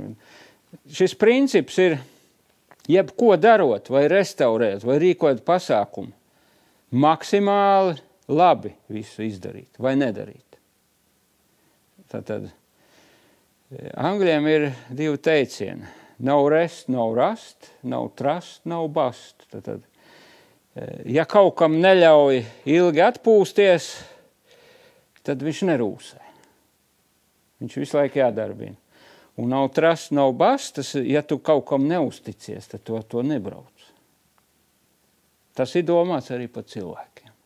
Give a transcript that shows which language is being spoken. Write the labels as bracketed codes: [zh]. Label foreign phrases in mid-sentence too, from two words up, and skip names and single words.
[lv] Šis princips ir, jebko darot, vai restaurēt, vai rīkot pasākumu, maksimāli labi visu izdarīt, vai nedarīt. Tātad Angļiem ir 2 teicieni. [en] No rest, no rust, no trust, no bust. [lv] Tātad, ja kaut kam neļauj ilgi atpūsties, tad viņš nerūsē. Viņš visu laiku jādarbina. Un [en] no trust, no bust, [lv] tas, ja tu kaut kam neusticies, tad to nebrauc. Tas ir domāts arī par cilvēkiem.